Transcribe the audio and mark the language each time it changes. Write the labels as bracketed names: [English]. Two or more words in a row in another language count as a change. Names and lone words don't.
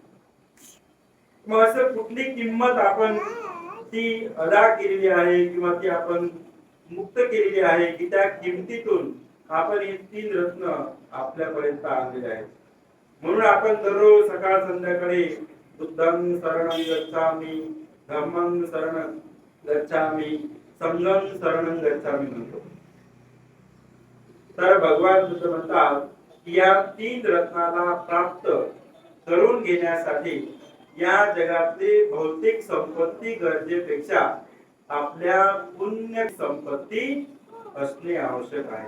[Marathi] मग असं कुठली किंमत आपण ती अदा केलेली आहे किंवा ती आपण मुक्त केलेली आहे की त्या किमतीतून आपण हे 3 रत्न आपल्यापर्यंत आणलेले आहेत. म्हणून आपण दररोज सकाळ संध्याकाळी [Pali] बुद्धं शरणं गच्छामि, धम्मं शरणं गच्छामि, संघं शरणं गच्छामि [Marathi] म्हणतो. तर भगवान बुद्ध म्हणतात की या 3 रत्नाला प्राप्त करून घेण्यासाठी या जगातली भौतिक संपत्ती गरजेपेक्षा आपल्या पुण्य संपत्ती असणे आवश्यक आहे.